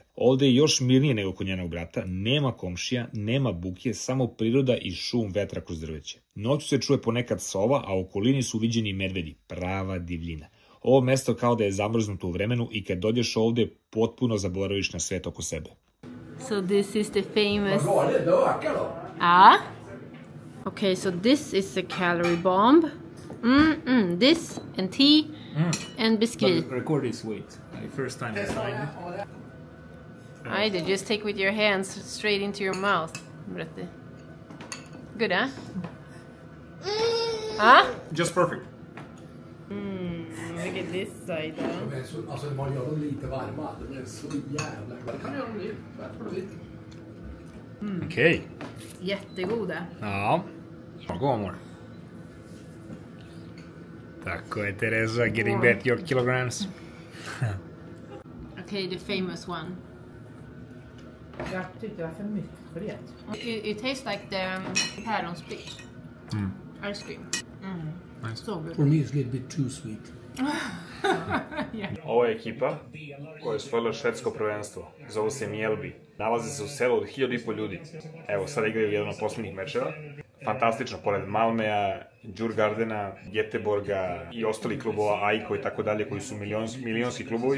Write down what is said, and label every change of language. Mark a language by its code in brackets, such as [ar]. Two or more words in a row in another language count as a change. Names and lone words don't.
[sr] Ovde je još mirnije nego kod njenog brata, nema komšija, nema buke, samo priroda i šum vetra kroz drveće. Noću se čuje ponekad sova, a u okolini su viđeni medvedi, prava divljina. Ovo mesto kao da je zamrznuto u vremenu i kad dođeš ovde potpuno zaboraviš na svet oko sebe. [en] So this is the famous... Ah? Okay, so this is a calorie bomb. This and tea and biscuit. Record this, wait. First time I tried it. I did just take with your hands straight into your mouth. Brette. Good, huh? Huh? Just perfect. Look at this side. [sv] Alltså man gör dem lite varma, de är så jävla goda. Det kan jag göra nu, jag tror det. Okej. Jättegoda. Ja. [en] Go more. [sr] Tako je, Tereza, [en] getting back your kilograms. Okay, the famous one. [sv] Jag tyckte det var för mycket för det. [en] It tastes like the päronsplitt. Ice cream. Nice. So good. For me it's a little bit too sweet. [sr] Ovo je ekipa koja je osvojila švedsko prvenstvo. Zovu se Mjällby. Nalaze se u selu od 1500 ljudi. Evo, sada igraju jedan od posljednjih mečeva. Fantastično, pored Malmeja, Djurgardena, Göteborga i ostalih klubova, Aiko i tako dalje, koji su milionski klubovi.